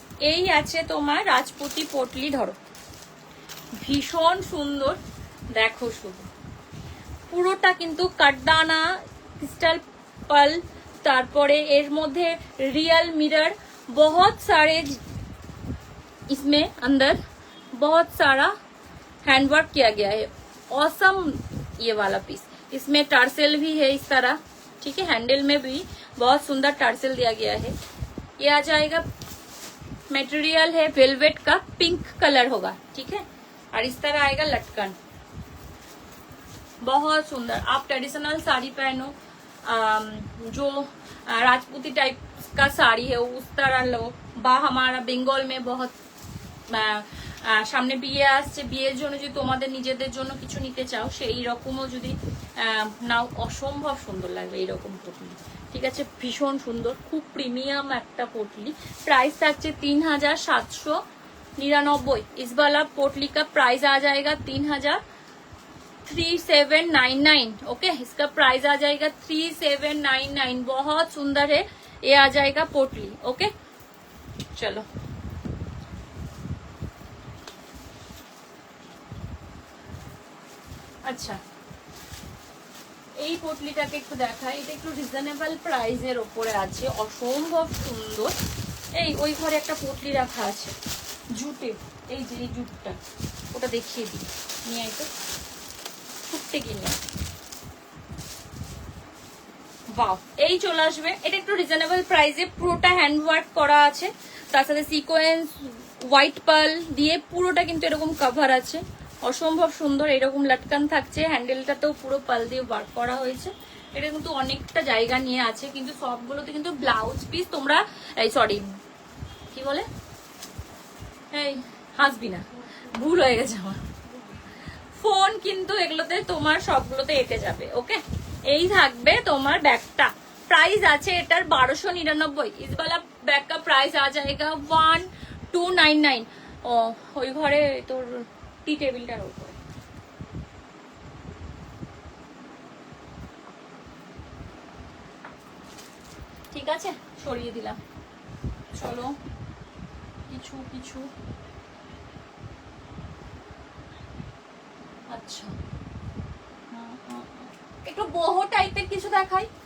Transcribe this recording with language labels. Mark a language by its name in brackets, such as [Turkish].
[Bangla] এই আছে তোমার রাজপুতি পটলি, ধরো ভীষণ সুন্দর, দেখো শুধু পুরোটা কিন্তু কাটদানা ক্রিস্টাল পাল, তারপরে এর মধ্যে [Hindi] रियल मिरर, बहुत सारे इसमें अंदर बहुत सारा हैंडवर्क किया गया है, ऑसम ये वाला पीस। इसमें टार्सेल भी है इस तरह, ठीक है, हैंडल में भी बहुत सुंदर टार्सेल दिया गया है। ये आ जाएगा, मटेरियल है वेलवेट का, पिंक कलर होगा, ठीक है, और इस तरह आएगा लटकन, बहुत सुंदर। आप ट्रेडिशनल साड़ी पहनो, जो राजपूती टाइप का साड़ी है उस तरह लो, বা हमारा बेंगल में बहुत [Bangla] সামনে বিয়ে আসছে, বিয়ের জন্য যদি তোমাদের নিজেদের জন্য কিছু নিতে চাও সেই রকমও যদি নাও, অসম্ভব সুন্দর লাগবে এইরকম পটলি, ঠিক আছে, ভীষণ সুন্দর, খুব প্রিমিয়াম একটা পটলি। প্রাইস থাকছে 3799। [Hindi] इस वाला पोटली का प्राइस आ जाएगा 3799। ओके, इसका प्राइस आ जाएगा 3799। बहुत सुंदर है, ये आ जाएगा पोटली। ओके चलो [Bangla] আচ্ছা, এই পটলিটাকে একটু দেখাই, এটা একটু রিজনেবল প্রাইসের ওপরে আছে, অসম্ভব সুন্দর। এই ওই ঘরে একটা পটলি রাখা আছে জুটে, এই যে এই জুটটা, ওটা দেখিয়ে দিই, নিয়ে আই তো, ছুটতে কিনে বাহ, এই চলে আসবে। এটা একটু রিজনেবল প্রাইসে, পুরোটা হ্যান্ড ওয়ার্ক করা আছে, তার সাথে সিকোয়েন্স হোয়াইট পার্ল দিয়ে পুরোটা কিন্তু এরকম কভার আছে, অসম্ভব সুন্দর। এরকম লটকান থাকছে, হ্যান্ডেলটাতেও পুরো পাল দিয়ে ওয়ার্ক করা হয়েছে। এটা কিন্তু অনেকটা জায়গা নিয়ে আছে, কিন্তু সবগুলোতে কিন্তু ব্লাউজ পিস তোমরা, এই সরি কি বলে, এই হাসবি না, ভুল হয়ে গেছে আমার, ফোন কিন্তু এগুলোতে তোমার সবগুলোতে এঁটে যাবে। ওকে, এই থাকবে তোমার ব্যাগটা, प्राइस আছে এটার 1299। [Hindi] इस वाला बैग का प्राइस आ जाएगा 1299। [Bangla] ও ওই ঘরে তোর টি টেবিলটার উপরে, ঠিক আছে, সরিয়ে দিলাম। চলো কিছু কিছু, আচ্ছা একটু বহু টাইপের কিছু দেখাই।